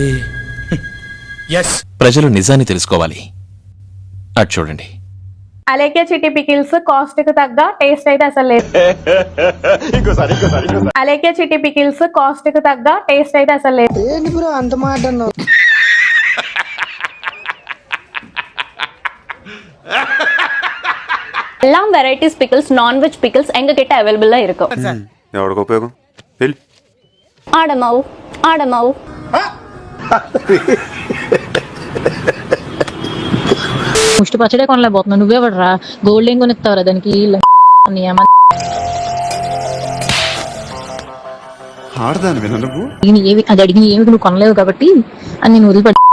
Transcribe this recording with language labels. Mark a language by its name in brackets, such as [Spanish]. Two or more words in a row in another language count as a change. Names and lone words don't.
[Telugu] ప్రజలు నిజాన్ని తెలుసుకోవాలి. అటు చూడండి. అలేఖ్య చిట్టి పికిల్స్ కాస్ట్ కు తగ్గ టేస్ట్ అయితే అసలు లేదు. అలేఖ్య చిట్టి పికిల్స్ కాస్ట్ కు తగ్గ టేస్ట్ అయితే అసలు లేదు. ఏంటి బ్రో అంత మాట అన్నావు? [Tamil] எல்லாம் [English] varieties pickles, nonveg pickles [Tamil] எங்க கிட்ட அவைலபிளா இருக்கும். [Telugu] ఎవరికి ఉపయోగం? ஆடமாவு ஆடமாவு ముష్టి పచ్చడే కొనలేకపోతున్నావు. నువ్వే పడరా గోల్డ్ ఏం కొనిస్తావురా దానికి? ఏవి అది అడిగిన ఏమి నువ్వు కొనలేవు కాబట్టి అని నేను వదిలిపడి.